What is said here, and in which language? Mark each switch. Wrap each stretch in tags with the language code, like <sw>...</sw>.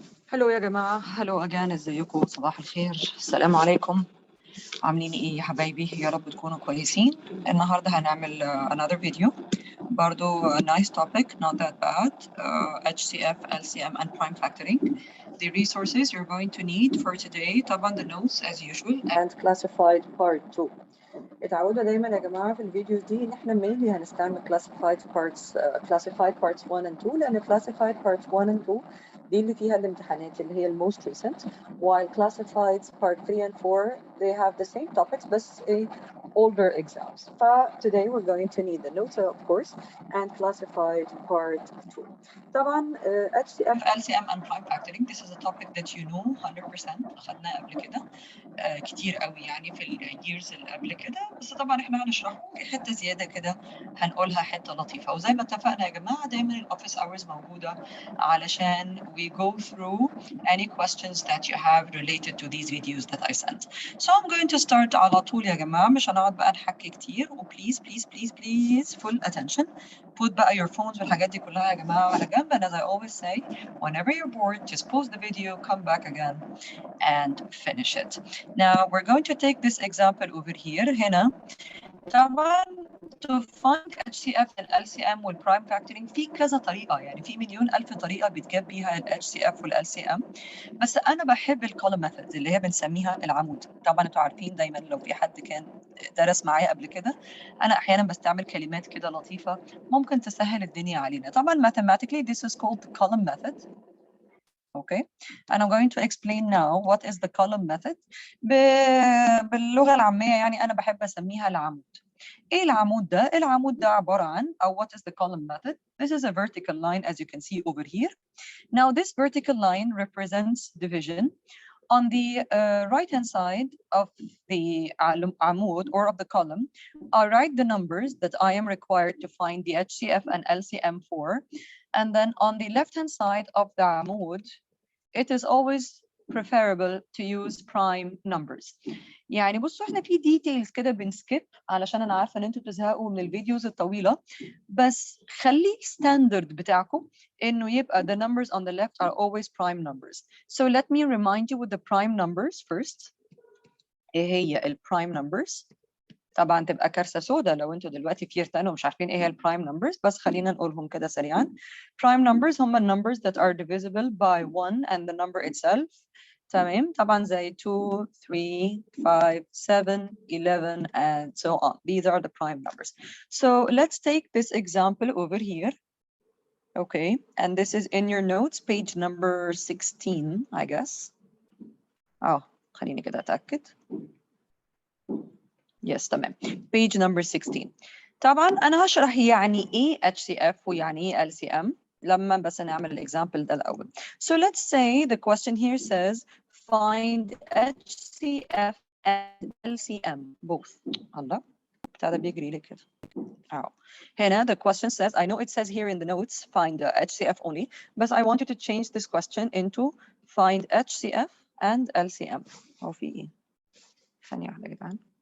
<ar>هلو يا جماعة، هلو أجان، ازيكم؟ صباح الخير، السلام عليكم. عاملين ايه يا حبايبي؟ يا رب تكونوا كويسين. النهاردة هنعمل</ar> <en>another video</en> <ar>برضو</ar> <en>a nice topic, not that bad. HCF, LCM and prime factoring. The resources you're going to need for today</en> <ar>طبعا</ar> <en>the notes as usual and classified part 2.</en> <ar>اتعودنا دايما يا جماعة في الفيديوز دي ان احنا</ar> <en>mainly</en> <ar>هنستعمل</ar> <en>classified parts 1 and 2</en> <ar>لان</ar> <en>classified parts 1 and 2</en> <ar>دي اللي فيها الامتحانات اللي هي</ar> <en>most recent, while classified part 3 and 4 they have the same topics</en> <ar>بس</ar> <en>older exams. Today we're going to need the notes of course and classified part 2.</en> <ar>طبعا</ar> <en>HCF LCM and prime factoring, this is a topic that you know 100%</en> <ar>أخدناه قبل كده كتير قوي يعني في الييرز اللي قبل كده، بس طبعا احنا هنشرحه حته زياده كده، هنقولها حته لطيفه. وزي ما اتفقنا يا جماعه دايما الاوفيس اورز موجوده علشان</ar> <en>we go through any questions that you have related to these videos that I sent. So I'm going to start</en> <ar>على طول يا جماعه، مش هنقعد بقى نحكي كتير. وبليز بليز بليز بليز</ar> <en>full attention. Put</en> <ar>بقى</ar> <en>your phones</en> <ar>والحاجات دي كلها يا جماعه على جنب.</ar> <en>And as I always say, whenever you're bored, just pause the video, come back again and finish it. Now we're going to take this example over here.</en> <ar>هنا طبعا</ar> <en>to find HCF and LCM</en> <ar>والprime factoring في كذا طريقة، يعني في مليون ألف طريقة بتجيب بيها ال HCF وال LCM، بس أنا بحب ال</ar> <en>column methods</en> <ar>اللي هي بنسميها العمود. طبعا أنتوا عارفين دايما لو في حد كان درس معايا قبل كده، أنا أحيانا بستعمل كلمات كده لطيفة ممكن تسهل الدنيا علينا. طبعا</ar> <en>mathematically this is called the column method. Okay, and I'm going to explain now what is the column method.</en> <ar>باللغة العامية يعني أنا بحب أسميها العمود. إيه العمود ده؟ العمود ده عبارة عن أو</ar> <en>what is the column method? This is a vertical line as you can see over here. Now this vertical line represents division. On the right hand side of the عمود or of the column, I write the numbers that I am required to find the HCF and LCM for. And then on the left hand side of the عمود, it is always preferable to use prime numbers.</en> <ar>يعني بصوا احنا في details كده بنسكيب علشان انا عارفه ان انتوا بتزهقوا من الفيديوز الطويله، بس خلي standard بتاعكم انه يبقى</ar> <en>the numbers on the left are always prime numbers. So let me remind you with the prime numbers first.</en> <ar>ايه هي الprime numbers؟ طبعا تبقى كارثه سوداء لو انتوا دلوقتي في year 10 ومش عارفين ايه هي البرايم نمبرز، بس خلينا نقولهم كده سريعا.</ar> <en>prime numbers هم numbers that are divisible by 1 and the number itself.</en> <ar>تمام، طبعا زي 2 3 5 7 11</ar> <en>and so on. These are the prime numbers. So let's take this example over here. Okay, and this is in your notes, page number 16 I guess.</en> <ar>خليني كده اتاكد.</ar> <en>Yes, تمام. Page number 16.</en> <ar>طبعا أنا هشرح يعني إيه HCF ويعني إيه LCM لما بس نعمل الإكزامبل ده الأول.</ar> <en>So let's say the question here says find HCF and LCM both.</en> <ar>الله بتاع ده بيجري لي كده.</ar> <en>هنا the question says, I know it says here in the notes find HCF only, but I wanted to change this question into find HCF and LCM.</en> <ar>هو في إيه؟ ثانية واحدة يا جدعان.</ar>